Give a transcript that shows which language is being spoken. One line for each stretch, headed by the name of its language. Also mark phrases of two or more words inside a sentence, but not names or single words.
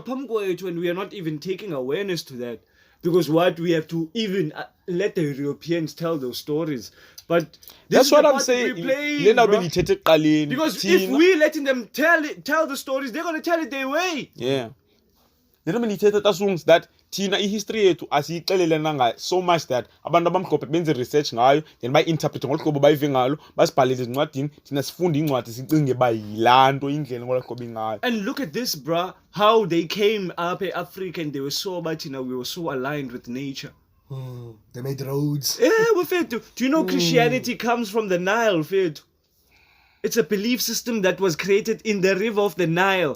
English: delivery when we are not even taking awareness to that. Because what we have to even let the Europeans tell those stories. But this That's is what the I'm part saying. that we're playing, bro. Because if we letting them tell the stories, they're gonna tell it their way. Yeah. That
Xhosa: Tina history yethu asiyixelelana ngayo
English: so much that
Xhosa: abantu abamhlophe benze research ngayo then bayi-interprete ngolhlobo bayive ngalo basibhalele ezincwadini thina sifunde incwadi sicinge uba yilaa nto indlela ngolhlobo ingayo.
English: And look at this, bruh, how they came up in Africa and they were so much, we were so aligned with nature. They made roads. Yeah, Fetu. Do you know Christianity comes from the Nile, Fetu? It's a belief system that was created in the river of the Nile.